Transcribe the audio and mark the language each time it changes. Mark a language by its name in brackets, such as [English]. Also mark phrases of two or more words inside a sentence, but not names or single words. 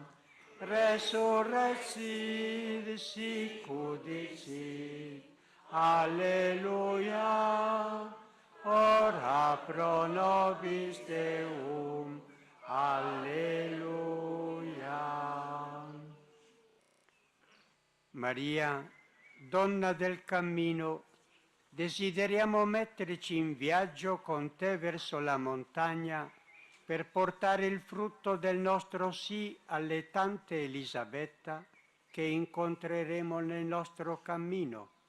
[Latin] Resurrexit sic udicit, alleluia. Ora pro nobis Deum, alleluia. [Italian] Maria, donna del cammino, desideriamo metterci in viaggio con te verso la montagna per portare il frutto del nostro sì alle tante Elisabetta che incontreremo nel nostro cammino.